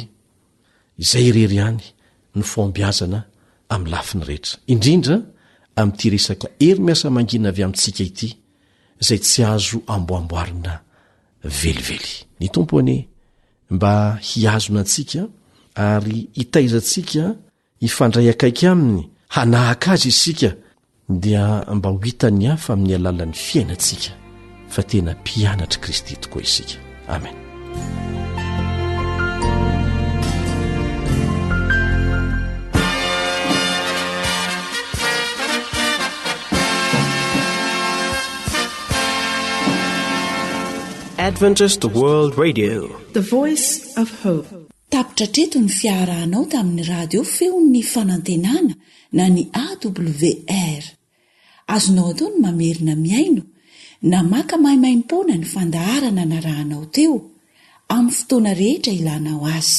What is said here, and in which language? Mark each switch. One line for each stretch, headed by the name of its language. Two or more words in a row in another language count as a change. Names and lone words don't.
Malagasy: Izay irery ihany no fombiazana amin'ny lafiny rehetra, indrindra amin'ity resaka hery miasa mangina avy amintsika ity, izay tsy azo amboamboarina velively. Ny tompony mba hiazona antsika ary hitaizantsika hifandray akaiky aminy, hanahaka azy isika, dia mba ho hitan'ny hafa amin'ny alalan'ny fiainantsika fa tena mpianatra Kristy tokoa isika. Amen.
English: Adventist World Radio, the voice of hope.
Malagasy: Tapitra treto ny fiarahanao tamin'ny radio feon'ny fanantenana na ny AWR. Azonao atao ny mamerina miaino na maka mahimaimpona ny fandaharana narahanao teo amin'ny fotoana rehetra ilanao azy.